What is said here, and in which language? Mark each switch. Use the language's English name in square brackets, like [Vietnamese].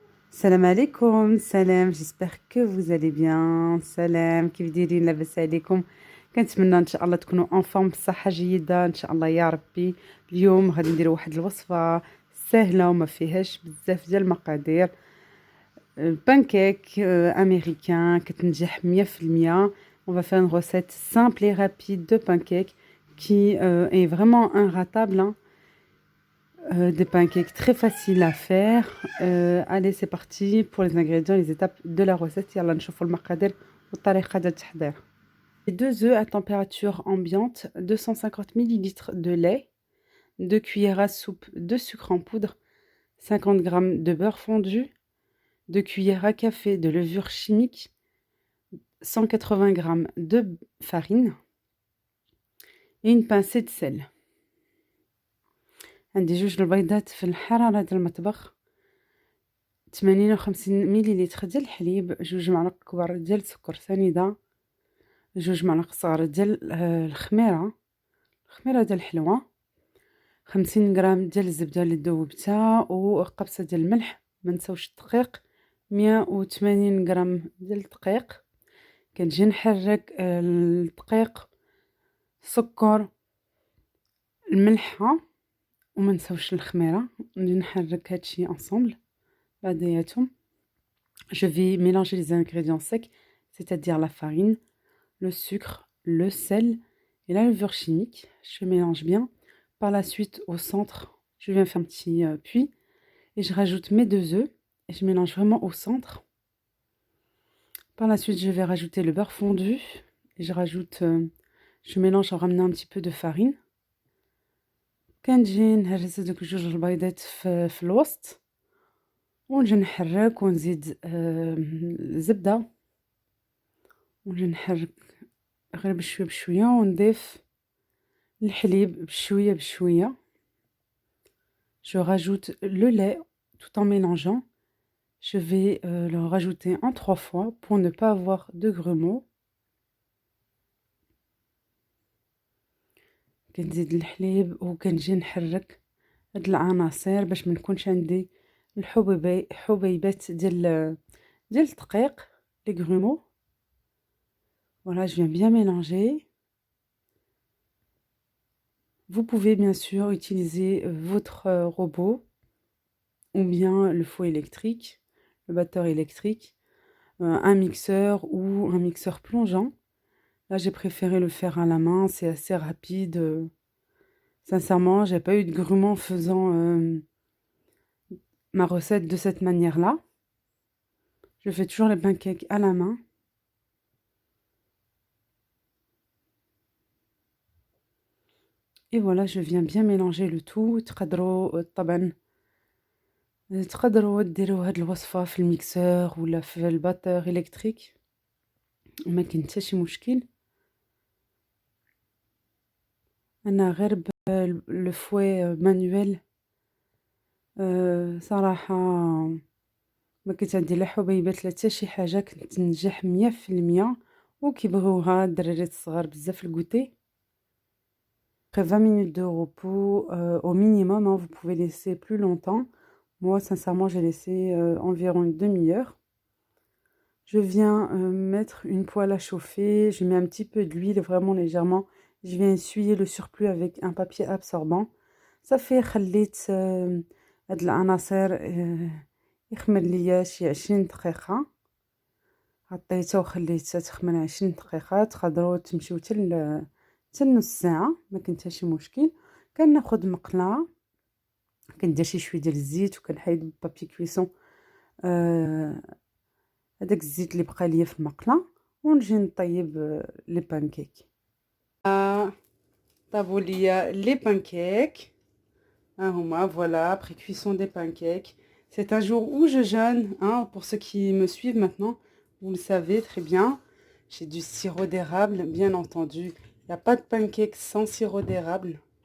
[French] Salam alaikum, salam, j'espère que vous allez bien. [Arabic] Salam, كيف دايرين لاباس عليكم؟ كنتمنى ان شاء الله تكونوا [French] en forme [Arabic] بصحة جيدة ان شاء الله يا ربي. اليوم غادي نديروا واحد الوصفة سهلة وما فيهاش بزاف ديال المقادير. بانكيك امريكان كتنجح 100%. [French] On va faire une recette simple et rapide de pancakes qui est vraiment inratable, hein. Des pancakes très faciles à faire. Allez, c'est parti pour les ingrédients, les étapes de la recette. [Arabic] يلا نشوفوا المقادير والطريقة ديال التحضير. [French] 2 œufs à température ambiante, 250 ml de lait, 2 cuillères à soupe de sucre en poudre, 50 g de beurre fondu, 2 cuillères à café de levure chimique, 180 g de farine et une pincée de sel. [Arabic] عندي جوج البيضات في الحرارة ديال المطبخ، 58 مليلتر ديال الحليب، 2 معالق كبار ديال السكر سنيدة، 2 معالق صغار ديال الخميرة ديال الحلوى، 50 غرام ديال الزبدة اللي ذوبتها وقبصة ديال الملح، منساوش الدقيق، 180 غرام ديال الدقيق. كنجي نحرك الدقيق، السكر، الملحة ومنساوش الخميرة، نجي نحرك هادشي [French] ensemble [Arabic] بعضياتهم. [French] Je vais mélanger les ingrédients secs, c'est-à-dire la farine, le sucre, le sel et la levure chimique. Je mélange bien. Par la suite, au centre, je viens faire un petit puits et je rajoute mes 2 œufs et je mélange vraiment au centre. Par la suite, je vais rajouter le beurre fondu et je mélange en ramenant un petit peu de farine. [Arabic] كنجي نهرس هذوك جوج البيضات في الوسط ونجي نحرك ونزيد الزبدة ونجي نحرك غير بشوية بشوية ونضيف الحليب بشوية بشوية. [French] Je rajoute le lait tout en mélangeant. Je vais le rajouter en 3 fois pour ne pas avoir de grumeaux. [Arabic] كنزيد الحليب وكنجي نحرك هاد العناصر باش منكونش عندي حبيبات ديال الدقيق [French] les grumeaux. Voilà, je viens bien mélanger. Vous pouvez bien sûr utiliser votre robot ou bien le fouet électrique, le batteur électrique, un mixeur ou un mixeur plongeant. Là, j'ai préféré le faire à la main, c'est assez rapide. Sincèrement, j'ai pas eu de grumeaux en faisant ma recette de cette manière-là. Je fais toujours les pancakes à la main. Et voilà, je viens bien mélanger le tout. [Arabic] تقدروا طبعا تقدروا ديروا هاد الوصفة في الميكسور ولا في الباتور إلكتريك، ما كاين حتى شي مشكل. أنا غير لو فوي مانويل صراحة ما كنت عندي لا حبيبات لا حتى شي حاجة، كنت تنجح 100%. وكيبغيوها الدراريات الصغار بزاف الكوتي. [French] Après 20 minutes de repos au minimum, hein, vous pouvez laisser plus longtemps. Moi, sincèrement, j'ai laissé environ une demi-heure. Je viens mettre une poêle à chauffer. Je mets un petit peu d'huile, vraiment légèrement. Je viens essuyer le surplus avec un papier absorbant. Ça fait [Arabic] خليت هاد العناصر يخمر ليا شي 20 دقيقة. غطيتها وخليتها تخمر 20 دقيقة. تقدروا تمشيو حتى نص ساعة، ما كاين حتى شي مشكل. كناخد مقلة، كندير شويه ديال الزيت وكنحيد بابي كويسون هذاك الزيت اللي بقى ليا في المقله ونجي نطيب لي بانكيك. طابوا ليا لي بانكيك ها هما. [French] Voilà, après cuisson des pancakes. C'est un jour où je jeûne, hein, pour ceux qui me suivent maintenant, vous le savez très bien. J'ai du sirop d'érable, bien entendu. Il n'y a pas de pancakes sans sirop d'érable.